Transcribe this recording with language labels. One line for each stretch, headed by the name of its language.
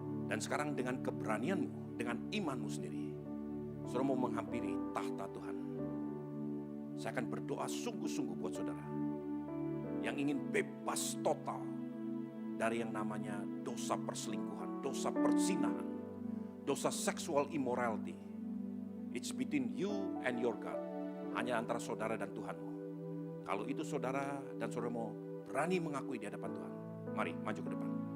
Indonesian: Dan sekarang dengan keberanianmu, dengan imanmu sendiri, saudara mau menghampiri tahta Tuhan. Saya akan berdoa sungguh-sungguh buat saudara yang ingin bebas total dari yang namanya dosa perselingkuhan, dosa perzinahan, dosa sexual immorality.
English: It's between you and your God.
Indonesian: Hanya antara saudara dan Tuhanmu. Kalau itu saudara dan saudara mau berani mengakui di hadapan Tuhan, mari maju ke depan.